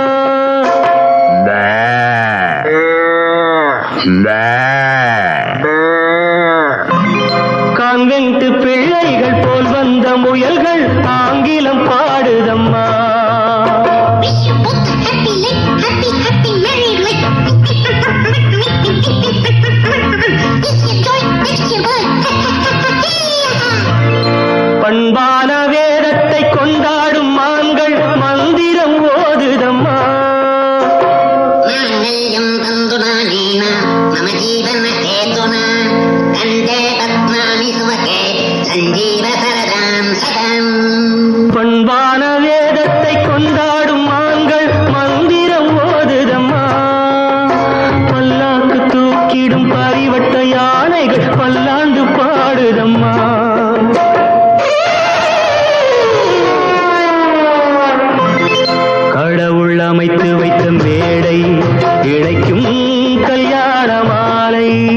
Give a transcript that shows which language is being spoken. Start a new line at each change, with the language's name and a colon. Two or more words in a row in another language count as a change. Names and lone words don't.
Tamil: கான்வென்ட் பிள்ளைகள் போல் வந்த முயல்கள் ஆங்கிலம் பாடுதம்மா.
English: Wish you both a happy life, happy, happy married life. Wish you joy, wish you good.
Tamil: பண்பான வேதத்தை கொண்டாடும் மான்கள் மந்திரம் ஓதுதம்மா.
Sanskrit: माङ्गल्यं तन्तुनानेन मम जीवनहेतुना कण्ठे पद्मानि सुभगे सञ्जीव सरदां सदाम्.
Tamil: பண்பான வேதத்தை கொண்டாடும் மான்கள் மந்திரம் ஓதுதம்மா. பல்லாக்கு தூக்கிடும் பரிவட்ட யானைகள் பல்லாண்டு பாடுதம்மா. கடவுள் அமைத்து வைத்த மேடை இணைக்கும் கல்யாண மாலை.